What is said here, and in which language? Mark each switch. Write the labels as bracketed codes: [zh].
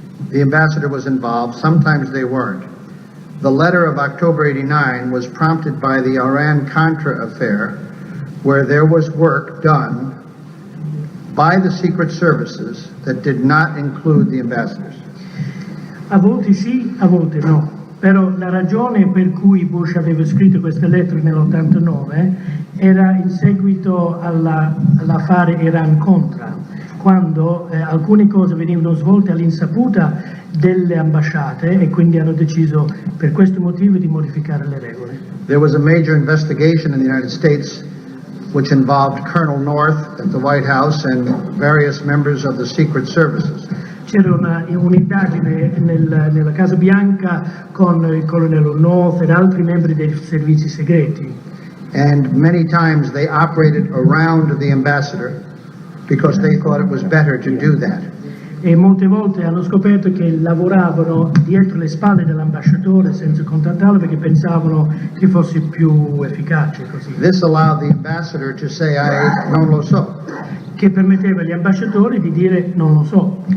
[en] the ambassador was involved, sometimes they weren't. The letter of October 89 was prompted by the Iran-Contra affair, where there was work done by the secret services that did not include the ambassadors. [it] A volte sì, a volte no. Però la ragione per cui Bush aveva scritto queste lettere nell'89 era in seguito all'affare Iran-Contra, quando alcune cose venivano svolte all'insaputa delle ambasciate e quindi hanno deciso per questo motivo di modificare le regole. [en] There was a major investigation in the United States which involved Colonel North at the White House and various members of the secret services. [it] C'era un'indagine nella Casa Bianca con il colonnello North ed altri membri dei servizi segreti. [en] And many times they operated around the ambassador because they thought it was better to do that. [it] E molte volte hanno scoperto che lavoravano dietro le spalle dell'ambasciatore senza contattarlo perché pensavano che fosse più efficace così. [en] This allowed the ambassador to say, I [it] non lo so. Che permetteva agli ambasciatori di dire non lo so.